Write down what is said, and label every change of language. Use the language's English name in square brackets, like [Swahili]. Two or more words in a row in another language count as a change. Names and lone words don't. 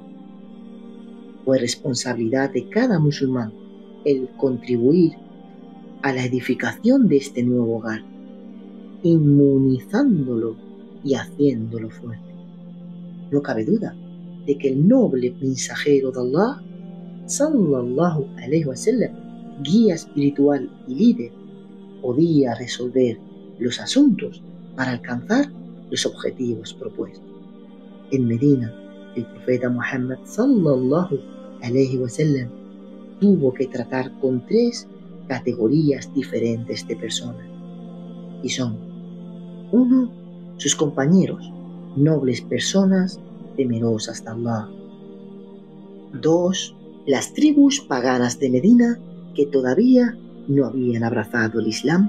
[Spanish] Fue responsabilidad de cada musulmán el contribuir a la edificación de este nuevo hogar, inmunizándolo y haciéndolo fuerte. No cabe duda de que el noble mensajero de Allah, [Arabic] صلى الله عليه وسلم, [Spanish] guía espiritual y líder, podía resolver los asuntos para alcanzar los objetivos propuestos. En Medina, el profeta Muhammad [Arabic] صلى الله عليه وسلم [Spanish] tuvo que tratar con tres categorías diferentes de personas, y son: 1. Sus compañeros, nobles personas temerosas de Allah. 2. Las tribus paganas de Medina que todavía no habían abrazado el Islam.